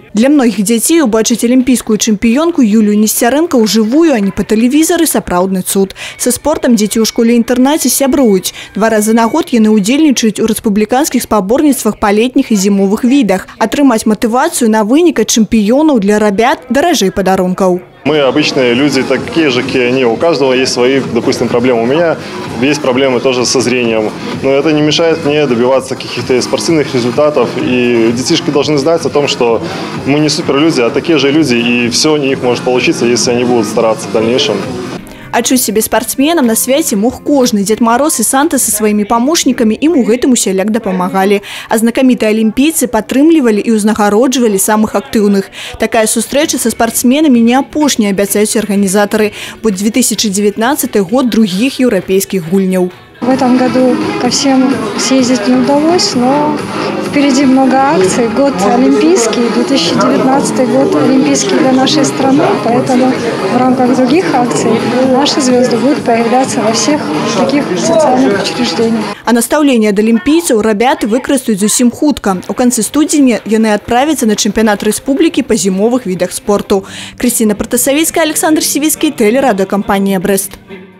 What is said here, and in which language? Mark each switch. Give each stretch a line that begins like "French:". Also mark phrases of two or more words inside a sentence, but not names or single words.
Belarusian: Для многіх дзяцей убачыць алімпійскую чэмпіёнку Юлію Несцярэнка ўжывую, а не па тэлевізары, сапраўдны цуд. Са спортам дзеці ў школе-інтэрнаце сябруюць. 2 разы на год яны удзельнічаюць у рэспубліканскіх спаборніцтвах па летніх і зімовых відах. Атрымаць матывацыю на вынік ад чэмпіёнаў для рабят даражэй падарункаў.
Russian: Мы обычные люди, такие же, как и они. У каждого есть свои, допустим, проблемы. У меня есть проблемы тоже со зрением. Но это не мешает мне добиваться каких-то спортивных результатов. И детишки должны знать о том, что мы не суперлюди, а такие же люди. И все у них может получиться, если они будут стараться в дальнейшем.
Belarusian: Адчуць сябе спартсменам на свяце мог кожны. Дед Мороз і Санта са сваімі памочнікамі ім у гэтым усяляк дапамагалі. А знакамітыя алімпійцы падтрымлівалі і ўзнагароджвалі самых актыўных. Такая сустрэча са спартсменамі не апошняя, абяцаюць арганізатары. Будзе 2019 год других еўрапейскіх гульняў.
Russian: В этом году ко всем съездить не удалось, но впереди много акций. Год олимпийский, 2019 год олимпийский для нашей страны, поэтому в рамках других акций наши звезды будут появляться во всех таких социальных учреждениях.
Belarusian: А настаўленне ад алімпійцаў рабяты выкарыстаюць зусім хутка. У канцы студзеня яны адправяцца на чэмпіянат рэспублікі па зімовых відах спорту. Крысціна Протасавіцкая, Александр Сівіцкі, тэлерадыёкампанія «Брэст».